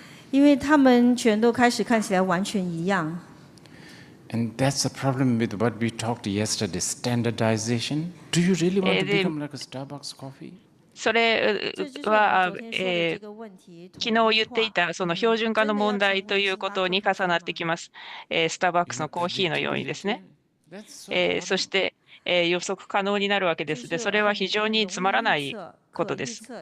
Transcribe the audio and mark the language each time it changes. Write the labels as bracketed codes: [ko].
[zh] 因为他们全都开始看起来完全一样。 [en] And that's the problem with what we talked yesterday, standardization. Do you really want to become like a Starbucks coffee? [ja] それは、昨日言っていたその標準化の問題ということに重なってきます。スターバックスのコーヒーのようにですね。そして、予測可能になるわけです。で、それは非常につまらないことです。